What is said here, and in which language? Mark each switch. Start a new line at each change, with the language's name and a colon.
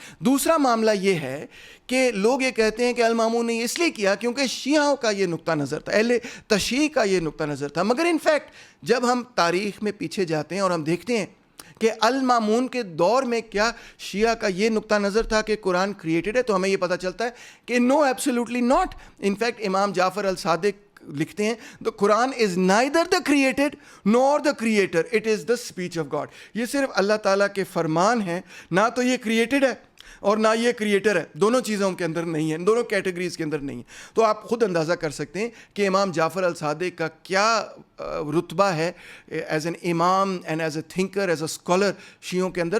Urdu: دوسرا معاملہ یہ ہے کہ لوگ یہ کہتے ہیں کہ المامون نے اس لیے کیا کیونکہ شیعوں کا یہ نقطہ نظر تھا، اہل تشیع کا یہ نقطہ نظر تھا. مگر انفیکٹ جب ہم تاریخ میں پیچھے جاتے ہیں اور ہم دیکھتے ہیں کہ المامون کے دور میں کیا شیعہ کا یہ نقطہ نظر تھا کہ قرآن کریٹڈ ہے، تو ہمیں یہ پتہ چلتا ہے کہ
English: No absolutely not.
Urdu: انفیکٹ امام جعفر الصادق لکھتے ہیں
English: the Quran is neither the created nor the creator, it is the speech of God.
Urdu: یہ صرف اللہ تعالیٰ کے فرمان ہیں، نہ تو یہ کریٹڈ ہے اور نہ یہ کریٹر ہے. دونوں چیزوں کے اندر نہیں ہے، دونوں کیٹیگریز کے اندر نہیں ہے. تو آپ خود اندازہ کر سکتے ہیں کہ امام جعفر الصادق کا کیا رتبہ ہے
English: as an imam and as a thinker, as a scholar
Urdu: شیعوں کے اندر.